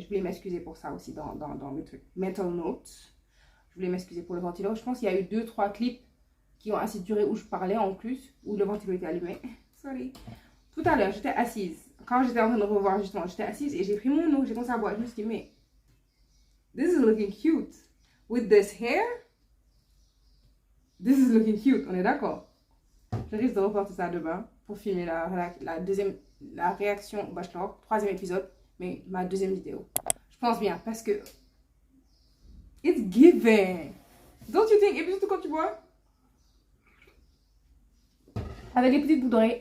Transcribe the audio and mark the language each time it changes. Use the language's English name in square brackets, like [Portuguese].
[French] Je voulais m'excuser pour ça aussi dans le truc. [English] Mental notes. [French] Je voulais m'excuser pour le ventilo. Je pense qu'il y a eu 2-3 clips qui ont assez duré où je parlais en plus, où le ventilo était allumé. [English] Sorry. [French] Tout à l'heure, j'étais assise. Quand j'étais en train de revoir justement, j'étais assise et j'ai pris mon eau, j'ai commencé à boire. Je me suis dit, mais [English] this is looking cute. With this hair, this is looking cute. [French] On est d'accord? Je risque de reporter ça demain pour filmer la réaction au bachelor, 3e épisode, mais ma 2e vidéo. Je pense bien parce que [English] it's giving. Don't you think? [French] Et puis surtout quand tu bois avec les petites boucles d'oreilles.